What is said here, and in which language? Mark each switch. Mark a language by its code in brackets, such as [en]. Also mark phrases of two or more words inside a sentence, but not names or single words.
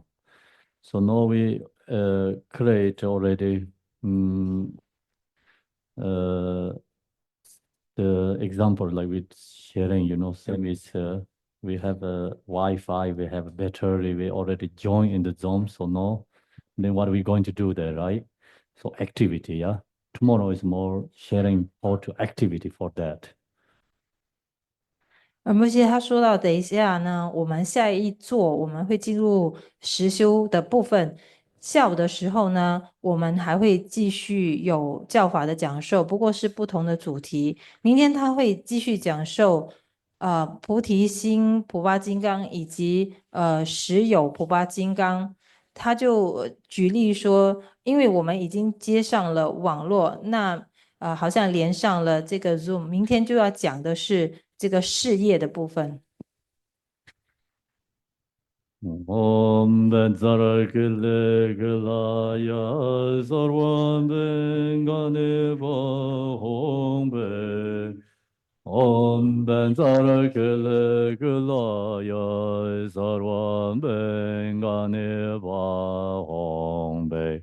[en] So now we create already the example like with sharing, same is we have a Wi-Fi, we have a battery, we already join in the Zoom. So now, then what are we going to do there, right? So activity, yeah. Tomorrow is more sharing how to activity for that. [zh] 而且他说到，等一下呢，我们下一座我们会进入实修的部分。下午的时候呢，我们还会继续有教法的讲授，不过是不同的主题。明天他会继续讲授菩提心普巴金刚以及实有普巴金刚。他就举例说，因为我们已经接上了网络，那好像连上了这个 Zoom，明天就要讲的是这个事业的部分。 [en] Om Vajrakilaya Retreat. Om Vajrakilaya Retreat.